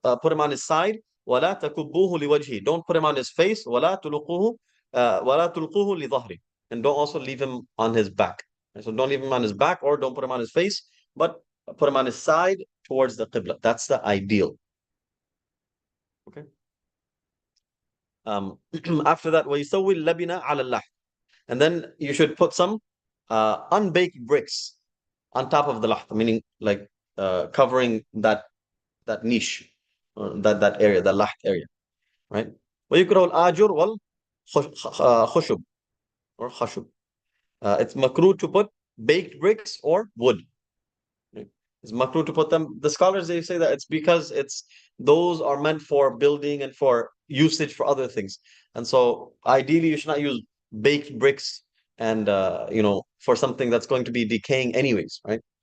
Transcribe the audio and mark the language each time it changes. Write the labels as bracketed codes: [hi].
[en] Put him on his side, [ar] وَلَا تَكُبُّوهُ لِوَجْهِ. [en] Don't put him on his face, [ar] وَلَا تُلْقُوهُ لِظَهْرِ. [en] And don't also leave him on his back. So don't leave him on his back, or don't put him on his face, but put him on his side towards the qibla. That's the ideal. Okay. After that, [ar] وَيُسَوِّي اللَّبِنَ عَلَى اللَّحْمِ. [en] And then you should put some unbaked bricks on top of the laht, meaning like covering that niche, that area, the laht area, right? [ar] وَيُكْرَهُ الْآجُرُ وَالْخُشُبُ, or khashub. [en] It's makruh to put baked bricks or wood. Right? It's makruh to put them. The scholars, they say that it's because those are meant for building and for usage for other things. And so ideally you should not use baked bricks and for something that's going to be decaying anyways, right?